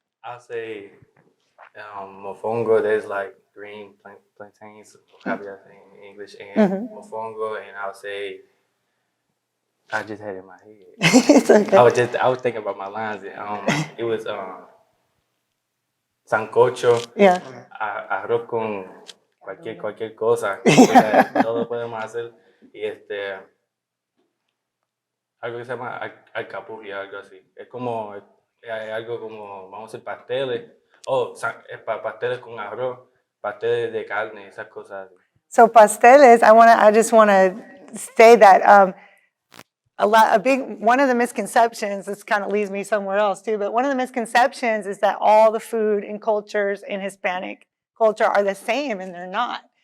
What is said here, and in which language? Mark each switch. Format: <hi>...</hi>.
<en>I'll say mofongo. There's green plantains, however that's in English, and mofongo, and I'll say, I just had it in my head. It's okay. I was thinking about my lines. It was sancocho, Yeah.</en> <es>arroz con cualquier cosa. O sea, todo podemos hacer. Y algo que se llama alcapurria, algo así. Es como, algo como, vamos a hacer pasteles. Pasteles con arroz, pasteles de carne, esas cosas.</es> <en>So pasteles, I just want to say that one of the misconceptions, this kind of leads me somewhere else too, but one of the misconceptions is that all the food and cultures in Hispanic culture are the same, and they're not.</en>